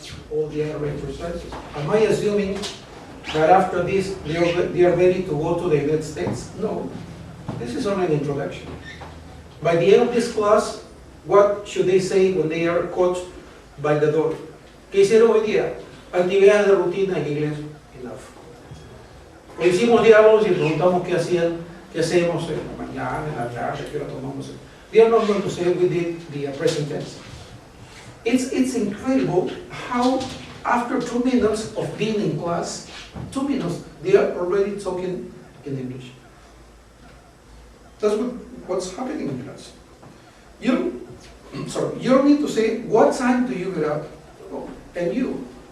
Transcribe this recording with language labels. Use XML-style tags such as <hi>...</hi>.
<en>All the other exercises. Am I assuming that after this they are ready to go to the United States? No. This is only an introduction. By the end of this class, what should they say when they are coached by the door?</en> <es>¿Qué hicieron hoy día? Actividades de rutina en inglés.</es> <en>Enough.</en> <es>Hoy hicimos diálogos y preguntamos qué hacían, qué hacemos en la mañana, en la tarde, qué hora tomamos.</es> <en>They are not going to say we did the present tense. It's incredible how after 2 minutes of being in class, 2 minutes, they are already talking in English. That's what's happening in class. You don't need to say, what time do you get up? Oh, and you.</en>